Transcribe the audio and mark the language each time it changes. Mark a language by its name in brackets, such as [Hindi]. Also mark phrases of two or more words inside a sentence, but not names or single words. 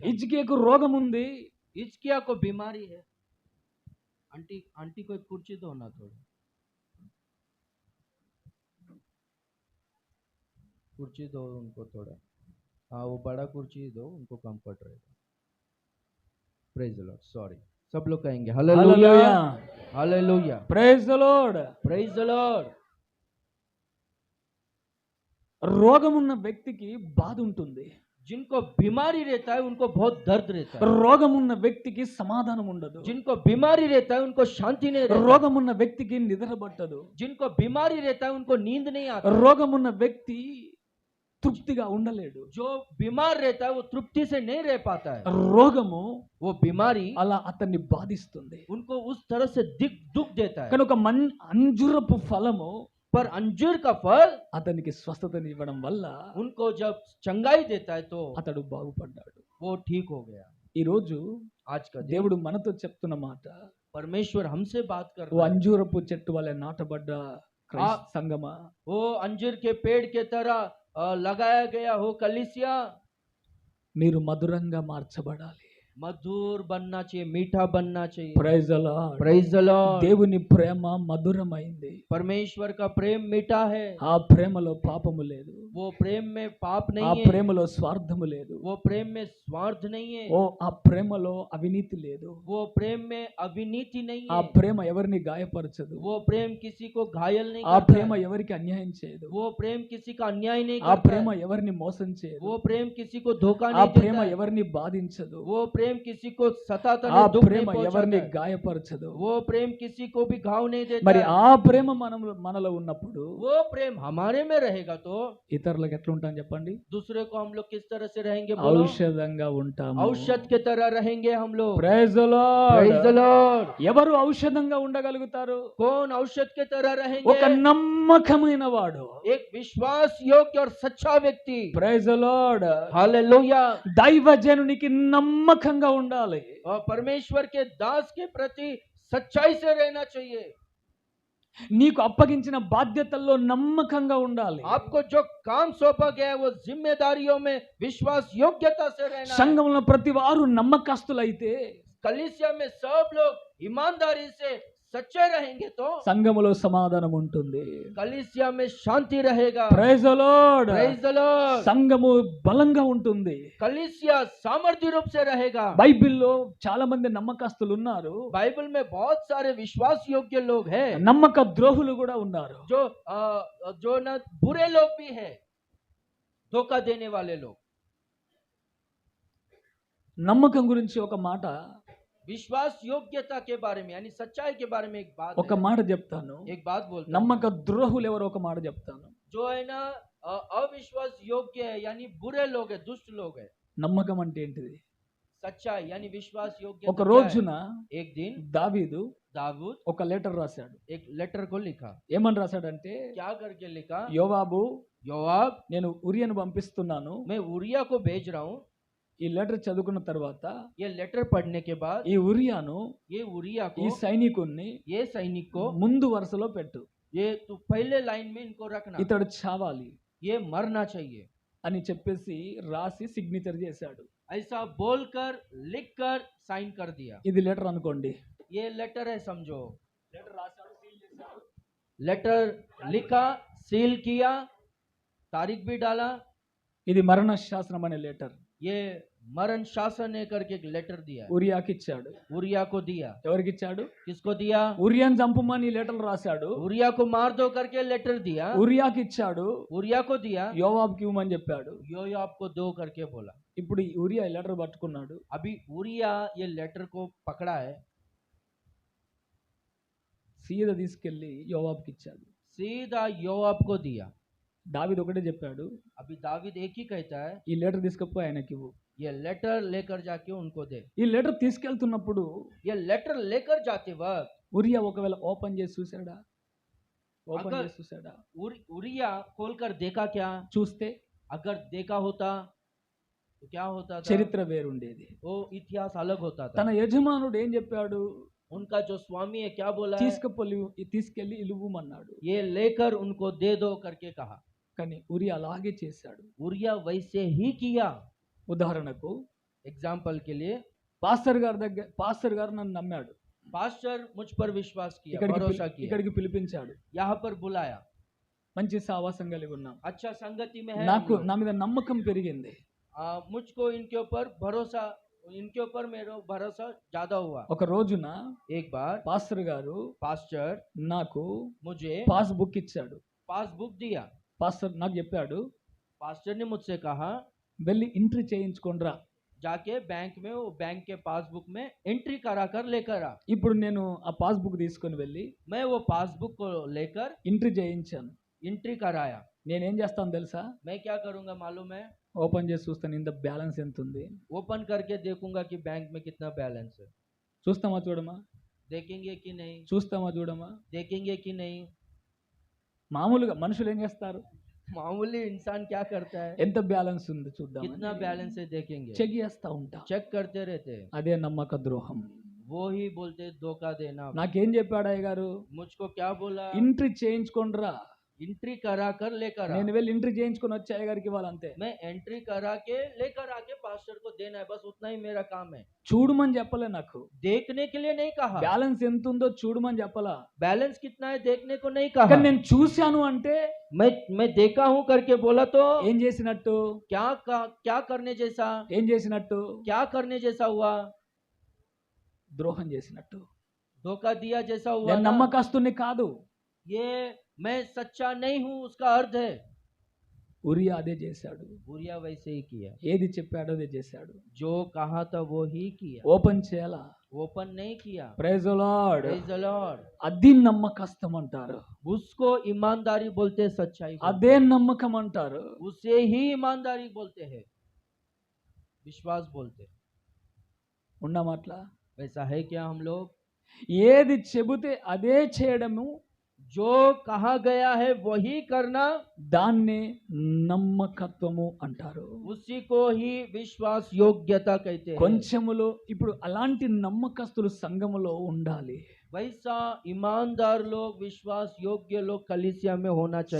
[Telugu] హిజ్కియాకు రోగం ఉంది. [Hindi] हिजकिय्याह को बीमारी है। आंटी को एक कुर्सी दो ना, थोड़ी कुर्सी दो उनको, थोड़ा, हाँ वो बड़ा कुर्सी दो उनको, कंफर्ट रहेगा। [English] Praise the Lord. [Hindi] सॉरी, सब लोग कहेंगे हालेलुया, हालेलुया, [English] Praise the Lord. Praise the Lord. [Telugu] రోగం ఉన్న వ్యక్తికి బాధ ఉంటుంది. [Hindi] जिनको बीमारी रहता है उनको बहुत दर्द रहता है। [Telugu] రోగం ఉన్న వ్యక్తికి సమాధానం ఉండదు. [Hindi] जिनको बीमारी रहता है उनको शांति नहीं रहती। [Telugu] రోగం ఉన్న వ్యక్తికి నిద్ర పట్టదు. [Hindi] जिनको बीमारी रहता है उनको नींद नहीं आती। [Telugu] రోగం ఉన్న వ్యక్తి తృప్తిగా ఉండలేడు. [Hindi] जो बीमार रहता है वो तृप्ति से नहीं रह पाता है। [Telugu] రోగము [Hindi] वो बीमारी [Telugu] అలా అతన్ని బాధిస్తుంది. [Hindi] उनको उस तरह से दुख देता है। [Telugu] కానీ ఒక అంజురపు ఫలము [Hindi] पर अंजीर का फल [Telugu] అతనికి స్వస్థతని ఇవ్వడం వల్ల [Hindi] उनको जब चंगाई देता है तो [Telugu] అతడు బాగుపడ్డాడు. [Hindi] वो ठीक हो गया। [Telugu] ఈ రోజు [Hindi] आज का दिन [Telugu] దేవుడు మనతో చెప్తున్న మాట, [Hindi] परमेश्वर हमसे बात कर ఓ रहा है। [Telugu] అంజూరపు చెట్టు వలె నాటబడ్డ సంగమా, [Hindi] वो अंजीर के पेड़ के तरह लगाया गया हो कलीसिया, [Telugu] మీరు మధురంగా మార్చబడాలి. [Hindi] मधुर बनना चाहिए, मीठा बनना चाहिए। [English] Praise the Lord. Praise the Lord. [Telugu] దేవుని ప్రేమ మధురమైంది. [Hindi] परमेश्वर का प्रेम मीठा है। [Telugu] ఆ ప్రేమలో పాపము లేదు. [Hindi] वो प्रेम में पाप ఆ नहीं है। [Telugu] ప్రేమలో స్వార్థము లేదు. [Hindi] वो प्रेम में स्वार्थ नहीं है। [Telugu] ఓ ఆ ప్రేమలో అవినీతి లేదు. [Hindi] वो प्रेम में अविनीति नहीं ఆ है। [Telugu] ప్రేమ ఎవరిని గాయపరచదు. [Hindi] वो प्रेम किसी को घायल नहीं ఆ करता [Telugu] ప్రేమ [Hindi] है। [Telugu] ఎవరికి అన్యాయం చేయదు. [Hindi] वो प्रेम किसी का अन्याय नहीं ఆ करता [Telugu] ప్రేమ [Hindi] है। [Telugu] ఎవరిని మోసం చేయదు. [Hindi] वो प्रेम किसी को धोखा ఆ नहीं [Telugu] ప్రేమ [Hindi] देता है। [Telugu] ఎవరిని బాధించదు. [Hindi] वो प्रेम किसी को सताता ఆ नहीं, दुख नहीं [Telugu] ప్రేమ ఎవరిని [Hindi] पहुंचाता है। [Telugu] గాయపరచదు. [Hindi] वो प्रेम किसी को भी घाव नहीं देता [Telugu] మరి [Hindi] है। [Telugu] ఆ ప్రేమ మనలో ఉన్నప్పుడు [Hindi] वो प्रेम हमारे में रहेगा तो [Telugu] ఇతరులకు ఎట్లా ఉంటాం చెప్పండి? [Hindi] दूसरे को हम लोग किस तरह से रहेंगे? बोलो। [Telugu] ఔషధంగా ఉంటాము. [Hindi] औषध के तरह रहेंगे हम लोग। [English] Praise the Praise the లార్డ్. लॉर्ड। [Telugu] ఎవరు ఔషధంగా ఉండగలుగుతారు? [Hindi] कौन औषध के तरह [Telugu] ఒక [Hindi] रहेंगे? [Telugu] నమ్మకమైన వాడు. [Hindi] एक विश्वास योग्य और सच्चा व्यक्ति। [English] Praise the Lord. [Hindi] हालेलुया। [Telugu] దైవజనునికి నమ్మకంగా ఉండాలి. [Hindi] और परमेश्वर के दास के प्रति सच्चाई से रहना चाहिए। [Telugu] నీకు అప్పగించిన బాధ్యతల్లో నమ్మకంగా ఉండాలి. [Hindi] आपको जो काम सौंपा गया है वो जिम्मेदारियों में विश्वास योग्यता से रहना है। [Telugu] సంఘంలో ప్రతి వారు నమ్మకస్తులైతే [Hindi] कलीसिया में सब लोग ईमानदारी से सच्चे रहेंगे तो [Telugu] సంఘములో సమాధానం ఉంటుంది. [Hindi] कलीसिया में शांति रहेगा। [English] Praise the Lord. Praise the Lord. [Telugu] సంఘము బలంగా ఉంటుంది. [Hindi] कलीसिया सामर्थ्य रूप से रहेगा। [Telugu] బైబిల్లో చాలా మంది నమ్మకస్తులు ఉన్నారు. [Hindi] बाइबल में बहुत सारे विश्वास योग्य लोग हैं। [Telugu] నమ్మక ద్రోహులు కూడా ఉన్నారు. [Hindi] जो न बुरे लोग भी हैं, धोखा देने वाले लोग। [Telugu] నమ్మకం గురించి ఒక మాట [Hindi] विश्वास योग्यता के बारे में यानी सच्चाई के बारे में एक बात [Telugu] ఒక మాట చెప్తాను. [Hindi] एक बात बोलता हूं। [Telugu] నమ్మక ద్రోహులు ఎవరో ఒక మాట చెప్తాను. [Hindi] जो है ना अविश्वास योग्य है यानी बुरे लोग है, दुष्ट लोग है। [Telugu] నమ్మకం అంటే ఏంటిది? [Hindi] सच्चाई यानी विश्वास योग्य [Telugu] ఒక రోజున [Hindi] एक दिन [Telugu] దావీదు [Hindi] दाऊद [Telugu] ఒక లెటర్ రాశాడు. [Hindi] एक लेटर को लिखा। [Telugu] ఏమని రాశాడంటే, [Hindi] क्या करके लिखा? [Telugu] యోవాబు, [Hindi] योआब, [Telugu] నేను ఉరియను పంపిస్తున్నాను. [Hindi] मैं उरिया को भेज रहा हूँ। [Telugu] ఈ లెటర్ చదువుకున్న తర్వాత [Hindi] ये लेटर पढ़ने के बाद [Telugu] ఈ ఉరియాను, [Hindi] ये उरिया [Telugu] ఈ [Hindi] को, [Telugu] సైనికుణ్ణి [Hindi] ये सैनिक को [Telugu] ముందు వరుసలో పెట్టు. [Hindi] ये तो पहले लाइन में इनको रखना, [Telugu] ఇతడు చావాలి [Hindi] ये मरना चाहिए [Telugu] అని చెప్పేసి రాసి సిగ్నేచర్ చేశాడు. [Hindi] ऐसा बोलकर लिखकर साइन कर दिया। [Telugu] ఇది లెటర్ అనుకోండి. [Hindi] ये लेटर है समझो। लेटर लिखा, सील किया, तारीख भी डाला। [Telugu] ఇది మరణ శాసనం అనే లెటర్ [Hindi] ये मरण शासन है करके एक लेटर दिया। [Telugu] ఉరియాకి ఇచ్చాడు. [Hindi] उरिया को दिया। [Telugu] ఎవరికి ఇచ్చాడు? [Hindi] किसको दिया? [Telugu] ఉరియాని చంపమని లెటర్ రాశాడు. [Hindi] उरिया को मार दो करके लेटर दिया। [Telugu] ఉరియాకి ఇచ్చాడు. [Hindi] उरिया को दिया। [Telugu] యోవాబుకి ఇవ్వమని చెప్పాడు. [Hindi] योआब को दो करके बोला। [Telugu] ఇప్పుడు ఈ ఉరియా ఈ లెటర్ పట్టుకున్నాడు. [Hindi] अभी उरिया ये लेटर को पकड़ा है, [Telugu] సీదా తీసుకెళ్లి యోవాబుకి ఇచ్చాడు. [Hindi] सीधा योआब को दिया। [Telugu] దావీదు ఒకటే చెప్పాడు, [Hindi] अभी दावीद एक ही कहता है, [Telugu] ఈ లెటర్ తీసుకపోయి ఆయనకి ఇవ్వు. [Hindi] ये लेटर लेकर जाके उनको दे। [Telugu] ఈ లెటర్ తీసుకెళ్తున్నప్పుడు [Hindi] ये लेटर लेकर जाते वक्त [Telugu] ఉరియా ఒకవేళ ఓపెన్ చేసి చూసాడా? ఓపెన్ [Hindi] అగర్- [Telugu] చేసి చూసాడా? [Hindi] उरिया खोलकर देखा क्या? [Telugu] చూస్తే [Hindi] अगर देखा होता तो क्या होता था? [Telugu] చరిత్ర వేరుండేది. [Hindi] वो इतिहास अलग होता था। [Telugu] తన యజమానుడు ఏం చెప్పాడు? [Hindi] उनका जो स्वामी है क्या बोला है? [Telugu] తీసుకెళ్లి ఇలువమన్నాడు. [Hindi] ये लेकर उनको दे दो करके कहा। [Telugu] కానీ ఉరియా అలాగే చేశాడు. [Hindi] उरिया वैसे ही किया। [Telugu] ఉదాహరణకు [Hindi] एग्जाम्पल के लिए [Telugu] పాస్టర్ గారు నన్ను నమ్మాడు. [Hindi] पास्टर मुझ पर विश्वास किया, [Telugu] ఇక్కడికి [Hindi] भरोसा किया, [Telugu] ఇక్కడికి పిలిపించాడు. [Hindi] यहाँ पर बुलाया, [Telugu] మంచి సావాసం కలిగి ఉన్నాం. [Hindi] अच्छा संगति में है [Telugu] నాకు [Hindi] हम लोग। [Telugu] నా మీద నమ్మకం పెరిగింది. [Hindi] मुझको इनके ऊपर भरोसा, इनके ऊपर मेरा भरोसा ज्यादा हुआ। [Telugu] ఒక రోజున [Hindi] एक बार [Telugu] పాస్టర్ గారు [Hindi] पास्टर [Telugu] నాకు [Hindi] मुझे [Telugu] పాస్ బుక్ ఇచ్చాడు. [Hindi] पासबुक दिया। [Telugu] పాస్టర్ నాకు చెప్పాడు, [Hindi] पास्टर ने मुझसे कहा [Telugu] వెళ్ళి ఎంట్రీ చేయించుకోండిరా. [Hindi] जाके बैंक में वो बैंक के पासबुक में एंट्री करा कर लेकर आ। [Telugu] ఇప్పుడు నేను ఆ పాస్ బుక్ తీసుకొని వెళ్ళి [Hindi] मैं वो पासबुक को लेकर [Telugu] ఎంట్రీ చేయించాను. [Hindi] एंट्री कराया। [Telugu] నేనేం చేస్తాను తెలుసా? [Hindi] मैं क्या करूंगा मालूम है? [Telugu] ఓపెన్ చేసి చూస్తాను ఇంత బ్యాలెన్స్ ఎంత ఉంది. [Hindi] ओपन करके देखूंगा कि बैंक में कितना बैलेंस है। [Telugu] చూస్తామా చూడమా? [Hindi] देखेंगे कि नहीं? [Telugu] చూస్తామా చూడమా? [Hindi] देखेंगे कि नहीं? [Telugu] మామూలుగా మనుషులు ఏం చేస్తారు? [Hindi] मामूली इंसान क्या करता है? [Telugu] ఎంత బ్యాలెన్స్ ఉంది చూద్దాం, [Hindi] कितना बैलेंस है देखेंगे, [Telugu] చెక్ చేస్తా ఉంటా. [Hindi] चेक करते रहते हैं। [Telugu] అదే నమ్మక ద్రోహం. [Hindi] वो ही बोलते धोखा देना। [Telugu] నాకేం చెప్పాడు అయ్య గారు? [Hindi] मुझको क्या बोला? [Telugu] ఎంట్రీ చేయించుకోండిరా. [Hindi] एंट्री करा कर लेकर आ। [Telugu] నేను వెళ్ళి ఎంట్రీ చేయించుకొని వచ్చి అయ్య గారికి ఇవ్వాలంతే. [Hindi] मैं एंट्री करा के लेकर आके पास्टर को देना है, बस उतना ही मेरा काम है। [Telugu] చూడమని చెప్పలే నాకు. [Hindi] देखने के लिए नहीं कहा। [Telugu] బ్యాలెన్స్ ఎంత ఉందో చూడమని చెప్పలా. [Hindi] बैलेंस कितना है देखने को नहीं [Telugu] కానీ [Hindi] कहा। [Telugu] నేను చూశాను అంటే [Hindi] मैं देखा हूं करके बोला तो [Telugu] ఏం చేసినట్టు? [Hindi] क्या करने जैसा? [Telugu] ఏం చేసినట్టు? [Hindi] क्या करने जैसा हुआ? [Telugu] ద్రోహం చేసినట్టు. [Hindi] धोखा दिया जैसा हुआ [Telugu] నేను [Hindi] ना। [Telugu] నమ్మకస్తుని కాదు. [Hindi] ये मैं सच्चा नहीं हूं उसका अर्थ है। [Telugu] ఉరియా అదే చేశాడు. [Hindi] बुरिया वैसे ही किया, [Telugu] ఏది చెప్పాడో అదే చేశాడు. [Hindi] जो कहा था वो ही किया। [Telugu] ఓపెన్ చేయాలా? [Hindi] ओपन नहीं किया। [English] Praise the Lord. Praise the Lord। [Telugu] అది నమ్మకస్తం అంటారు. [Hindi] उसको ईमानदारी बोलते हैं, सच्चाई बोलते [Telugu] అదే నమ్మకం అంటారు. [Hindi] हैं। उसे ही ईमानदारी बोलते हैं, विश्वास बोलते हैं। [Telugu] ఉన్నమాట్లా [Hindi] वैसा है क्या हम लोग? [Telugu] ఏది చెబితే అదే చేయడము, [Hindi] जो कहा गया है वही करना, [Telugu] దాన్నే నమ్మకత్వము అంటారు. [Hindi] उसी को ही विश्वास योग्यता कहते हैं। [Telugu] కొంచెములో ఇప్పుడు అలాంటి నమ్మకస్తులు సంఘములో ఉండాలి. [Hindi] वैसा ईमानदार लोग, विश्वास योग्य लोग कलीसिया में होना चाहिए।